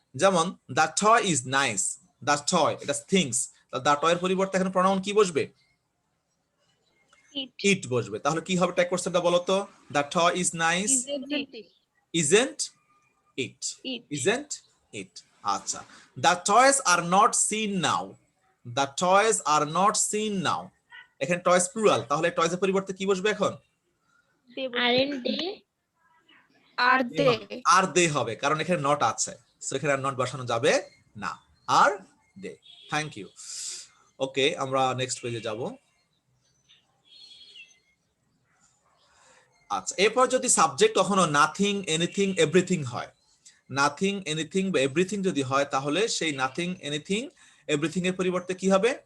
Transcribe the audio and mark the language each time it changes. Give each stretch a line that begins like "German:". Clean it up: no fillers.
Bangla: যেমন
English: the toy is nice,
Bangla: the toy এটা things, the টয়ের পরিবর্তে এখানে প্রনাউন কি বসবে? ইট বসবে। তাহলে কি হবে ট্যাগ কোশ্চেনটা বলো তো?
English: The toy is nice, isn't it, isn't it? আচ্ছা, the toys are not seen now, the toys are not seen now,
Bangla: এখানে টয়েস প্লুরাল, তাহলে টয়েস এর পরিবর্তে কি বসবে এখন?
English: Aren't they? Are they?
Bangla: আর দে হবে, কারণ এখানে নট আছে, সো এখানে আর নট বসানো যাবে না, আর দে। Thank you. ওকে, আমরা নেক্সট পেজে যাব। আচ্ছা, এরপর যদি সাবজেক্ট কখনো নাথিং, এনিথিং, এভরিথিং হয়, নাথিং, এনিথিং বা এভরিথিং যদি হয়, তাহলে সেই নাথিং, এনিথিং, এভরিথিং এর পরিবর্তে কি হবে?